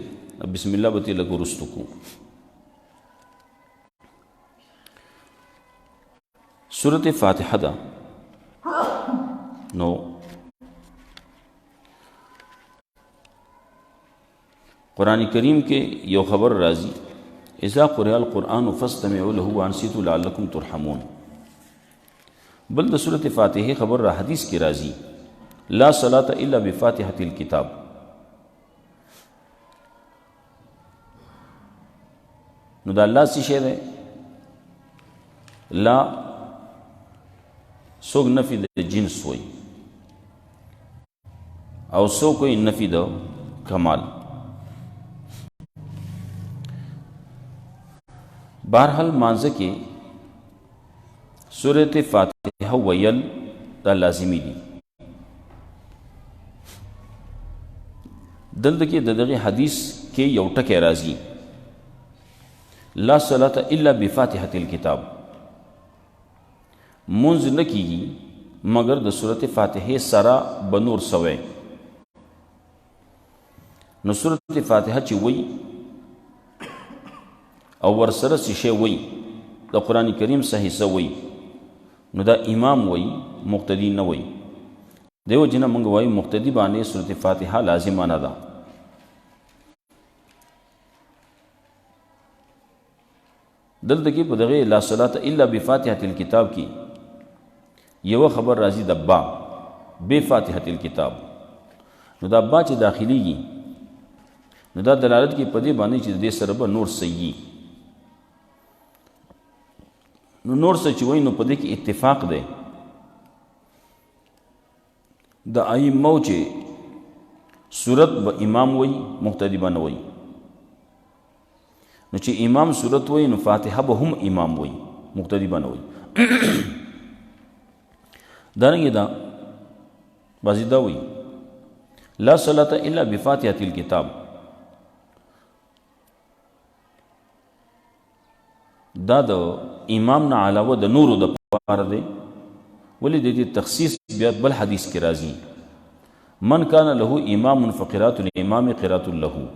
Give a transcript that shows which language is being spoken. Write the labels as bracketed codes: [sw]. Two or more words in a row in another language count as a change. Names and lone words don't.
[ps] بسم الله به ترې لږ وروستو کوو. سورة فاتحه ده نو قرآن کریم کې یو خبر راځي، [ar] اذا قرئ القرآن فاستمعوا له وانصتوا لعلکم ترحمون. [ps] بل د سورة فاتحه خبر را حدیث کې راځي، [ar] لا صلاة الا بفاتحة الكتاب. [ps] نو دا الله څه شی دی؟ لا څوک نفي د جنس وي او څوک کوئی نفي د کمال. بہرحال مانځه کې سورة فاتحه ویل دا لازمي دي. دلته کې د دغه حدیث کې یو ټکی راځي، [ar] لا صلاة الا بفاتحة الكتاب. [ps] منځ نه کېږي مگر د سورة فاتحه سره به نور سوی. نو سورة فاتحه چې وی او ورسره څه شی وی د قرآن کریم صحیح څه وی، نو دا امام وی، مقتدی نه وی. دیو جنه موږ وایو مقتدی باندې سورة فاتحه لازمه نه ده. دلته کې په دغه [ar] لا صلاة الا بفاتحة الكتاب [ps] کې یو خبر راځي د با [ar] بفاتحة الكتاب. [ps] نو دا با چې داخليږي نو دا دلالت کې په دې باندې چې دې سره به نور صحیح. نو نور څه چې وایي نو په دې کې اتفاق دی د ائمو چې صورت به امام وایي، مقتدی به نه وایي. نو چې امام صورت وایي نو فاتحه به هم امام وایي، مقتدی به نه وایي. دارنګه دا بعضې دا وایي [ar] لا صلاة الا بفاتحة الكتاب. [ps] دا د امام نه علاوه د نورو د پاره دی. ولې د دې تخصیص بیا بل حدیث کې راځي، [ar] من کان له امام فقرات الامام قرات له.